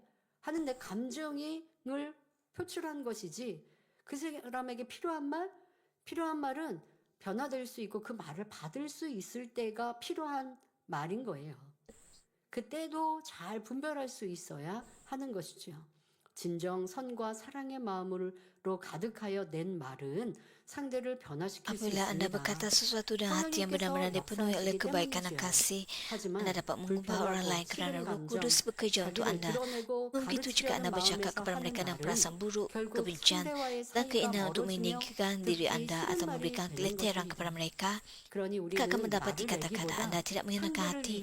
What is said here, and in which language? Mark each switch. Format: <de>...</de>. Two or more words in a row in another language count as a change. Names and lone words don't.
<ko>하는 내 감정을 표출한 것이지 그 사람에게 필요한 말은 변화될 수 있고 그 말을 받을 수 있을 때가 필요한 말인 거예요. 그때도 잘 분별할 수 있어야 하는 것이죠. 진정 선과 사랑의 마음을 가득하여 낸 말은 상대를 변화시킬 수</ko> <ms>Apabila Anda</ms> <ko>있습니다.</ko> <ms>berkata sesuatu dengan hati yang benar-benar dipenuhi oleh kebaikan dan kasih, Anda dapat mengubah orang lain kerana Roh Kudus bekerja untuk Anda. Begitu juga Anda bercakap kepada mereka dengan perasaan buruk, kebencian, dan keinginan untuk meninggikan diri Anda atau memberikan kelenteran kepada mereka, mereka akan mendapati kata-kata Anda tidak menyenangkan hati.</ms>